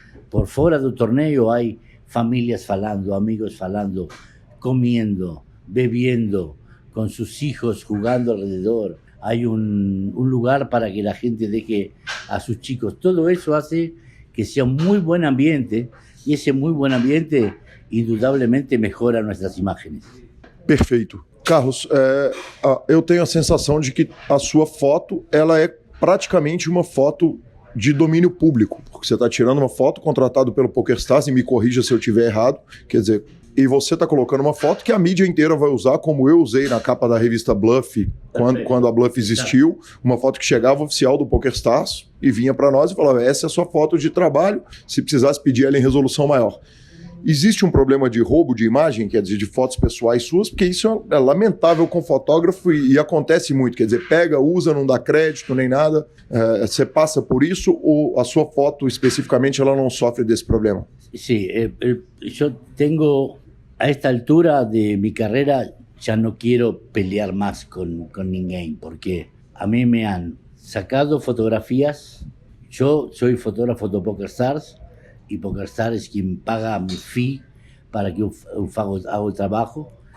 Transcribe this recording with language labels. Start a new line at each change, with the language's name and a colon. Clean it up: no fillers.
Spanish: Por fuera del torneo hay familias falando, amigos falando, comiendo, bebiendo, con sus hijos jugando alrededor. Hay un lugar para que la gente deje a sus chicos. Todo eso hace que sea un muy buen ambiente y ese muy buen ambiente indudablemente mejora nuestras imágenes.
Portuguese: Perfeito. Carlos, eu tenho a sensação de que a sua foto ela é praticamente uma foto de domínio público, porque você está tirando uma foto contratado pelo PokerStars, e me corrija se eu estiver errado, quer dizer, e você está colocando uma foto que a mídia inteira vai usar, como eu usei na capa da revista Bluff, quando a Bluff existiu, uma foto que chegava oficial do PokerStars e vinha para nós e falava, essa é a sua foto de trabalho, se precisasse pedir ela em resolução maior. Existe um problema de roubo de imagem, quer dizer, de fotos pessoais suas, porque isso é lamentável com fotógrafo e acontece muito, quer dizer, pega, usa, não dá crédito nem nada, você passa por isso ou a sua foto especificamente ela não sofre desse problema?
Spanish: Sí, yo tengo, a esta altura de mi carrera, ya no quiero pelear más con ninguém, porque a mí me han sacado fotografías, yo soy fotógrafo de PokerStars, y PokerStars es quien paga mi fee para que yo haga el trabajo.